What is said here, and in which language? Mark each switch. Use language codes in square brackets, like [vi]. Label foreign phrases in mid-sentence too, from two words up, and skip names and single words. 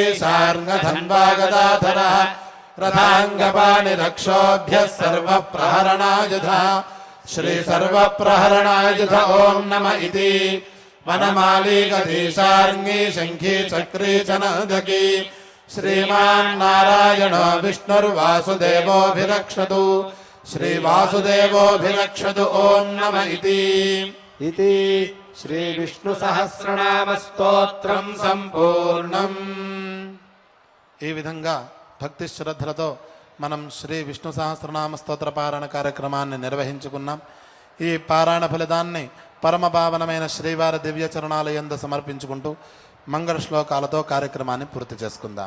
[sa] सार्ङ्गधन्वागदाधरः रथाङ्गपाणिरक्षोभ्यः सर्वप्रहरणायुधः श्रीसर्वप्रहरणायुध ॐ नम इति वनमाली गदीशार्ङ्गी शङ्खी चक्री च नदकी श्रीमान्नारायणो विष्णुर्वासुदेवोऽभिरक्षतु श्रीवासुदेवोऽभिरक्षतु ॐ नम इति श्रीविष्णुसहस्रनामस्तोत्रं సంపూర్ణం. [te] ఈ విధంగా భక్తి శ్రద్ధలతో మనం శ్రీ విష్ణు సహస్రనామ స్తోత్ర పారాయణ కార్యక్రమాన్ని నిర్వహించుకున్నాం. ఈ పారాయణ ఫలితాన్ని పరమ పావనమైన శ్రీవారి దివ్య చరణాలయందు సమర్పించుకుంటూ మంగళ శ్లోకాలతో కార్యక్రమాన్ని పూర్తి చేసుకుందాం.